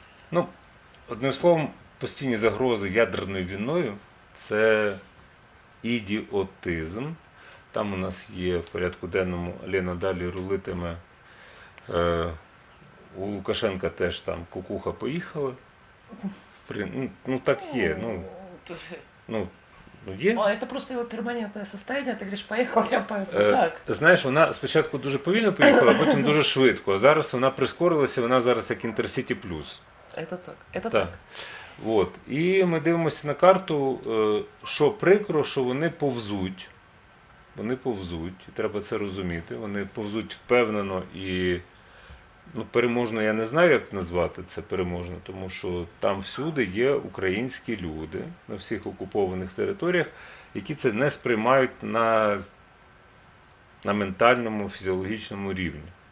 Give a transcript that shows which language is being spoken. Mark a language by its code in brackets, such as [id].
[uk] Ну, одним словом, постійні загрози ядерною війною – це ідіотизм. Там у нас є в порядку денному, Лена далі рулитиме. У Лукашенка теж там кукуха поїхала. Ну так є. Ну, є. [ru] Это просто его перманентное состояние. Ты говоришь, поехал, я поехал. [uk] Так. Знаєш, вона спочатку дуже повільно поїхала, а потім дуже швидко. А зараз вона прискорилася, вона зараз як Інтерсіті Плюс. [ru] Это так. [uk] От. І ми дивимося на карту, що прикро, що вони повзуть. Вони повзуть, і треба це розуміти. Вони повзуть впевнено і, ну, переможно, я не знаю, як назвати це переможно, тому що там всюди є українські люди на всіх окупованих територіях, які це не сприймають на ментальному, фізіологічному рівні.